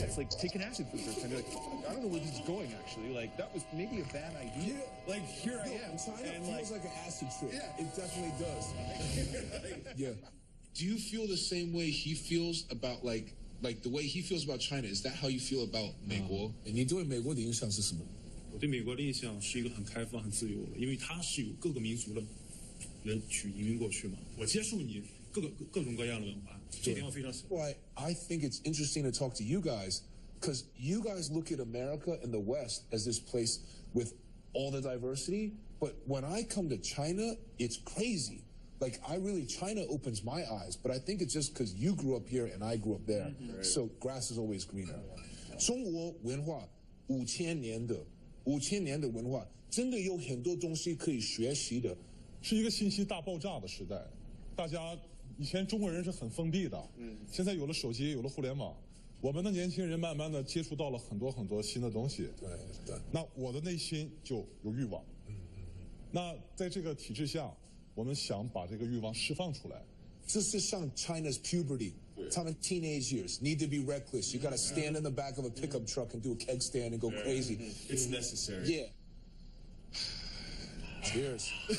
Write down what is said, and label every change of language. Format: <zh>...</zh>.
<en>It's like taking acid for the first time. You're like, I don't know where this is going, actually. Like, that was maybe a bad idea. Yeah. Like, here I am. China and feels like an acid trip. Yeah. It definitely does. Yeah. Do you feel the same way he feels about, like the way he feels about China? Is that how you feel about 美国？</en> <zh>你对美国的印象是什么？我对美国的印象是一个很开放、很自由的，因为它是有各个民族的人去移民过去嘛。我接受你各种各样的文化，这点我非常喜欢。</zh> <en>Why I think it's interesting to talk to you guys, because you guys look at America and the West as this place with all the diversity, but when I come to China, it's crazy. Like, China opens my eyes, but I think it's just because you grew up here and I grew up there. Right. So grass is always greener.</en> <zh>中国文化5000年的文化，真的有很多东西可以学习的。是一个信息大爆炸的时代，大家以前中国人是很封闭的，现在有了手机，有了互联网，我们的年轻人慢慢的接触到了很多很多新的东西。对。那我的内心就有欲望。那在这个体制下，我们想把这个欲望释放出来。这是像</zh> <en>China's puberty.</en> <zh>他们</zh> <en>teenage years need to be reckless. You got to stand in the back of a pickup truck and do a keg stand and go crazy. It's necessary. Yeah. Cheers.</en>